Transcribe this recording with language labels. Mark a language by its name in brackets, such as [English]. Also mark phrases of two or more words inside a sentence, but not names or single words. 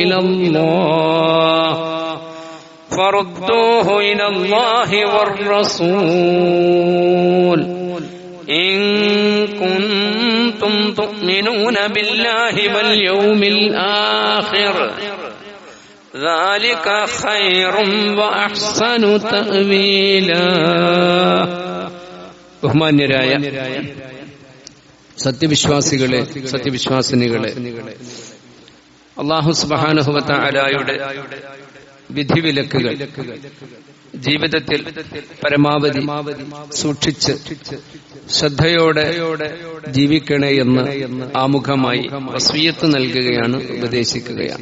[Arabic] إلى الله والرسول إن كنتم تؤمنون بالله واليوم الآخر ذلك خير وأحسن تأويلا [Malayalam] ബഹുമാന്യരായ സത്യവിശ്വാസികളെ സത്യവിശ്വാസിനികളെ [Arabic] الله سبحانه وتعالى [Malayalam] വിധിവിലക്കുകൾ ജീവിതത്തിൽ പരമാവധി സൂക്ഷിച്ച് ശ്രദ്ധയോടെ ജീവിക്കണേ എന്ന് ആമുഖമായി വസിയത്ത് നൽകുകയാണ്, ഉപദേശിക്കുകയാണ്.